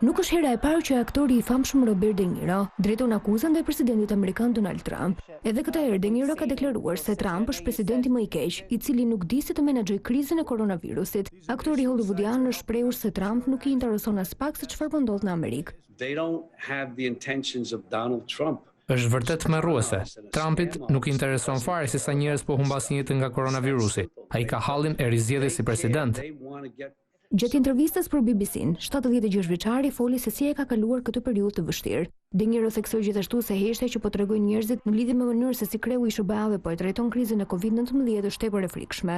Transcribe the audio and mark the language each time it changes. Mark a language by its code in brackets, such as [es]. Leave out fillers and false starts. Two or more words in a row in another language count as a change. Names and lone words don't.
[sq] Nuk është hera e parë që aktori i famshëm Robert De Niro drejton akuzën ndaj presidentit amerikan Donald Trump. Edhe këtë herë De Niro ka deklaruar se Trump është presidenti më i keq, i cili nuk di si të menaxhojë krizën e koronavirusit. Aktori hollywoodian është shprehur se Trump nuk i intereson as pak se çfarë po ndodh në Amerikë. [en] They don't have the intentions of Donald Trump. [sq] Është vërtet tmerruese. Trumpit nuk i intereson fare se sa njerëz po humbasin jetën nga koronavirusi. Ai ka hallin e rizgjedhjes si president. Gjatë intervistës për BBC-n, 76 vjeçari foli se si e ka kaluar këtë periudhë të vështirë. De Niro theksoi gjithashtu se heshtja që po tregojnë njerëzit në lidhje me mënyrën se si kreu i SBA-ve po e trajton krizën e COVID-19 është tepër e frikshme.